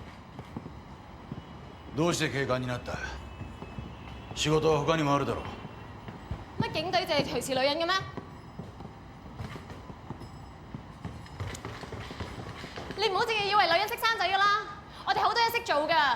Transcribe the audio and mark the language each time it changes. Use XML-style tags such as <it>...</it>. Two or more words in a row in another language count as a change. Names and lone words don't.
<ja>どうして警官になった？仕事は他にもあるだろう。</ja> <yue>乜警隊就係隨時女人嘅咩？你唔好淨係以為女人識生仔㗎啦，我哋好多嘢識做㗎。</yue>